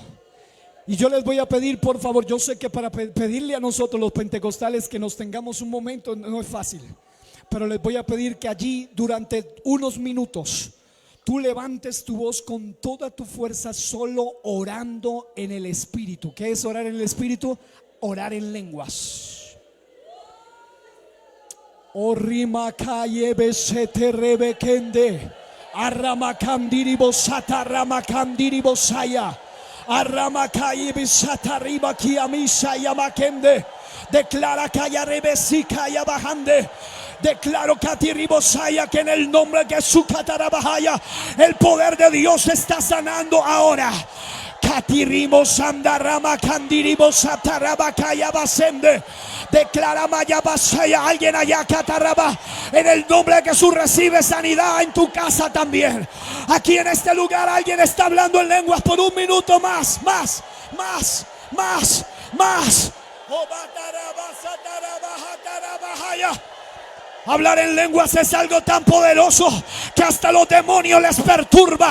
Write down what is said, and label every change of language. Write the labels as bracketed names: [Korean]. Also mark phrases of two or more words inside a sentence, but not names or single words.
[Spanish] Y yo les voy a pedir, por favor, yo sé que para pedirle a nosotros los pentecostales que nos tengamos un momento no es fácil, pero les voy a pedir que allí durante unos minutos tú levantes tu voz con toda tu fuerza, solo orando en el Espíritu. ¿Qué es orar en el Espíritu? Orar en lenguas. O rima calle besete rebekende arramakandiri bosata ramakandiri bosaya arramakai bisata riba kiamisa yamakende. Declara kaya rebesika yabahande. Declaro katiribosaya que en el nombre de Jesús katarabahaya el poder de Dios está sanando ahora. Katirimos andarama kandiribos atarabakaya basende. Declara mayabasaya, alguien allá kataraba. En el nombre de Jesús recibe sanidad en tu casa también. Aquí en este lugar alguien está hablando en lenguas por un minuto más. Hablar en lenguas es algo tan poderoso que hasta los demonios les perturba.